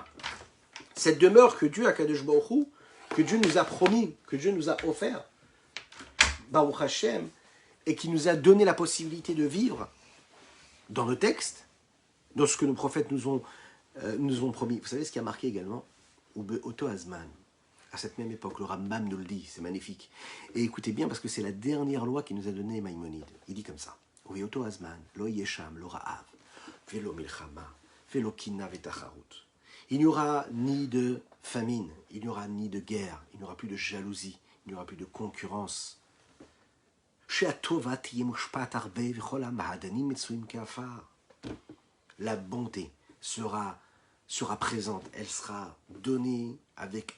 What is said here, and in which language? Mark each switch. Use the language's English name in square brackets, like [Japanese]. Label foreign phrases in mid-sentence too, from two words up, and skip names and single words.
[French] Cette demeure que Dieu, [Hebrew] הקדוש ברוך הוא, [French] que Dieu nous a promis, que Dieu nous a offert, [Hebrew] ברוך השם, [French] et qui nous a donné la possibilité de vivre dans nos textes, dans ce que nos prophètes nous ont promis. Vous savez ce qui a marqué également? [Hebrew] אותו הזמן, [French] à cette même époque, le Rambam nous le dit, c'est magnifique. Et écoutez bien, parce que c'est la dernière loi qu'il nous a donnée Maïmonide. Il dit comme ça, [Hebrew] אותו הזמן, לא יש שם, לא רעב, ולא מלחמה, ולא קנאה ותחרות. [French] Il n'y aura ni de famine, il n'y aura ni de guerre, il n'y aura plus de jalousie, il n'y aura plus de concurrence. La bonté sera présente, elle sera donnée avec abondance.